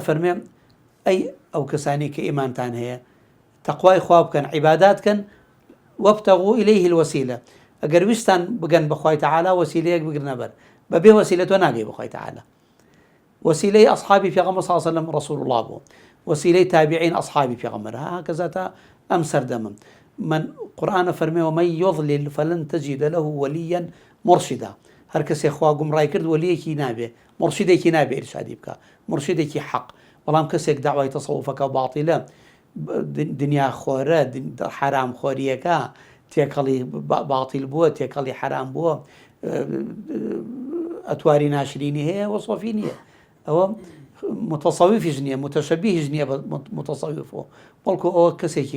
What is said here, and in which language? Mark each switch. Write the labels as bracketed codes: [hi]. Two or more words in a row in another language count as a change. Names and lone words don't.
[ckb] فەرمێ ئەی ئەو کەسانی کە ئیمانتان هەیە تەقوای خوا بکەن عیبادات کەن [ar] وەبتەغوا ئیلەیه الوەسیلە [ckb] ئەگەر ویستان بگەن بەخوای تەعالا وەسیلەیەک بگرنە بەر بەبێ وەسیلە تۆ ناگەی بەخوای تەعالا وەسیلەی ئەصحابی پێغەمبەر [ar] صلی الله علیه وسلم [ckb] ڕەسوول الله بوو وەسیلەی تابعین ئەصحابی پێغەمبەر هەکەزا تا ئەم سەردەمم من قورآن فەرمێ [ar] ومن يضلل فلن تجد له وليا مرشدا [ckb] هەر کەسێ خوا گومڕای کرد وەلیەکی نابێ مرشدێکی نابێ ئیرشادی بکە مرشدێکی حەق بەڵام کەسێک داوای تەسەوفەکە باتیلە دنیا خۆرە حرام خۆریەکە تێکەڵی باتیل بووە تێکەڵی حرام بووە ئەتواری ناشرینی هەیە وە سۆفی نییە ئەوە متەسەویفیش نییە متەشەبیهش نییە بە متەسەویفەوە بەڵکو ئەوە کەسێکی